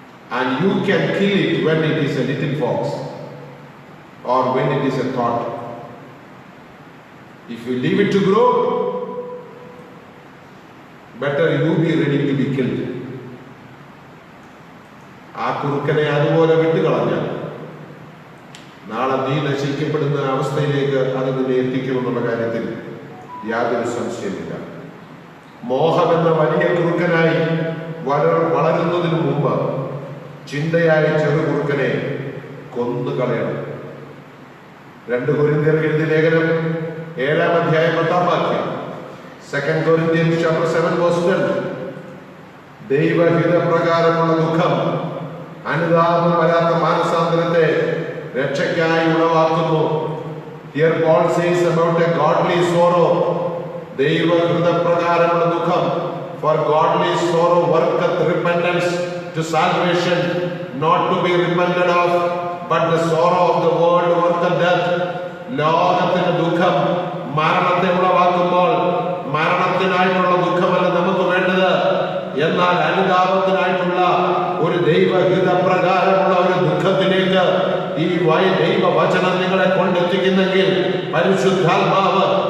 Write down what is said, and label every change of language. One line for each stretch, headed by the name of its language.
English: And you can kill it when it is a little fox or when it is a thought. If you leave it to grow, better you be ready to be killed.
Malayalam: ആ കുറുക്കനെ അതുപോലെ വിട്ടുകളഞ്ഞാൽ നാളെ നീ നശിക്കപ്പെടുന്ന അവസ്ഥയിലേക്ക് അത് നിന്നെ എത്തിക്കുമെന്നുള്ള കാര്യത്തിൽ യാതൊരു സംശയമില്ല. മോഹമെന്ന വലിയ കുറുക്കനായി വളരുന്നതിന് മുമ്പ് ചിന്തയായ ചെറു കുറുക്കനെ കൊന്നുകളയണം. 2 കൊരിന്ത്യർക്ക് എഴുതിയ ലേഖനം 7-ാം അധ്യായം 10-ാം വാക്യം,
English: 2 Corinthians chapter 7 verse 10,
Malayalam: ദൈവഹിതപ്രകാരമുള്ള ദുഃഖം അനുതാപം വരാത്ത മാനസാന്തരത്തെ രക്ഷയ്ക്കായി ഉളവാക്കുന്നു.
English: Here Paul says about a godly sorrow,
Malayalam: ദൈവഹിതപ്രകാരമുള്ള ദുഃഖം,
English: for godly sorrow worketh repentance to salvation, not to be repented of, but the sorrow of the world worketh death.
Malayalam: ലോകത്തിന്റെ ദുഃഖം മരണത്തെ ഉളവാക്കുമ്പോൾ മരണത്തിനായിട്ടുള്ള ദുഃഖമല്ല നമുക്ക് വേണ്ടത്, എന്നാൽ അനുതാപത്തിനായിട്ടുള്ള ഒരു ദൈവഹിതപ്രകാരമുള്ള ഒരു ദുഃഖത്തിലേക്ക് ഈ ദൈവവചനം നിങ്ങളെ കൊണ്ടെത്തിക്കുന്നെങ്കിൽ പരിശുദ്ധാത്മാവ്